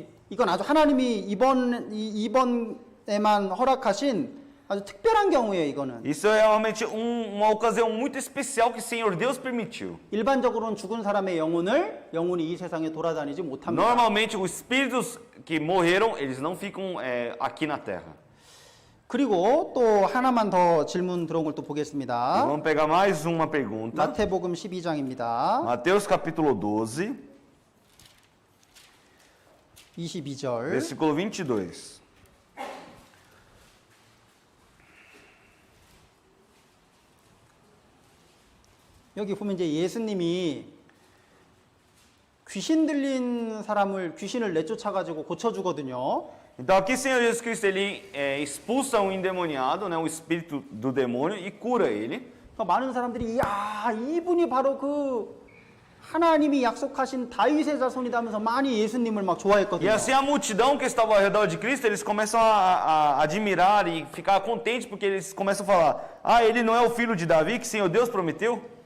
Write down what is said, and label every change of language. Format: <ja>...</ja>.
<ko>이건 아주 하나님이 이번에만 허락하신 아주 특별한 경우예요. 이거는</ko> <pt>Isso é realmente uma ocasião muito especial que o Senhor Deus permitiu.</pt> <ko>일반적으로는 죽은 사람의 영혼이 이 세상에 돌아다니지 못합니다.</ko> <pt>Normalmente os espíritos que morreram, eles não ficam aqui na terra.</pt> <ko>그리고 또 하나만 더 질문 들어온 걸 또 보겠습니다.</ko> <pt>Vamos pegar mais uma pergunta.</pt> <ko>마태복음 12장입니다.</ko> <pt>Mateus capítulo 12,</pt> <ko>22절.</ko> <pt>versículo 22.</pt> <ko>여기 보면 이제 예수님이 귀신 들린 귀신을 내쫓아 가지고 고쳐 주거든요.</ko> <pt>Então aqui o Senhor Jesus Cristo ele expulsa um endemoniado, né, um espírito do demônio e cura ele.</pt> <ko>많은 사람들이 이분이 바로 그 하나님이 약속하신 다윗의 자손이다면서 많이 예수님을 막</ko> <pt>E</pt> <ko>좋아했거든요.</ko> <pt>assim a multidão que estava ao redor de Cristo, eles começam a admirar e ficar contentes porque eles começam a falar: ele não é o filho de Davi que o Senhor Deus prometeu?</pt>